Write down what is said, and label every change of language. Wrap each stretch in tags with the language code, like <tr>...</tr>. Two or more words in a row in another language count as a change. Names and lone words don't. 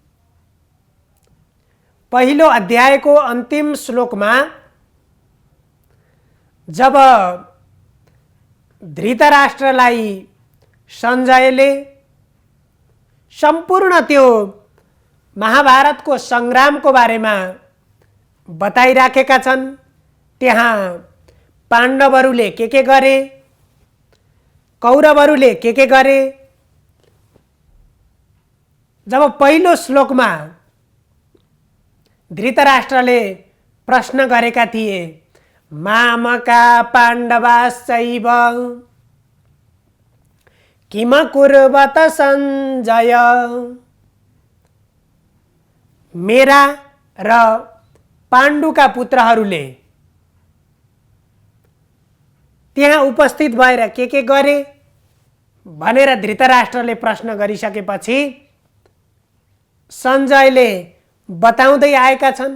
<ne>पहिलो अध्यायको अन्तिम श्लोकमा जब धृतराष्ट्रलाई सञ्जयले सम्पूर्ण त्यो महाभारतको संग्रामको बारेमा बताइराखेका छन्, त्यहाँ पाण्डवहरूले के गरे, कौरवहरूले के गरे। जब पहिलो श्लोकमा धृतराष्ट्रले प्रश्न गरेका थिए,</ne> <sa>मामका पाण्डवाश्चैव किम कुर्वत सञ्जय,</sa> <ne>मेरा र पाण्डुका पुत्रहरूले त्यहाँ उपस्थित भएर के गरे भनेर धृतराष्ट्रले प्रश्न गरिसकेपछि सञ्जयले बताउँदै आएका छन्।</ne>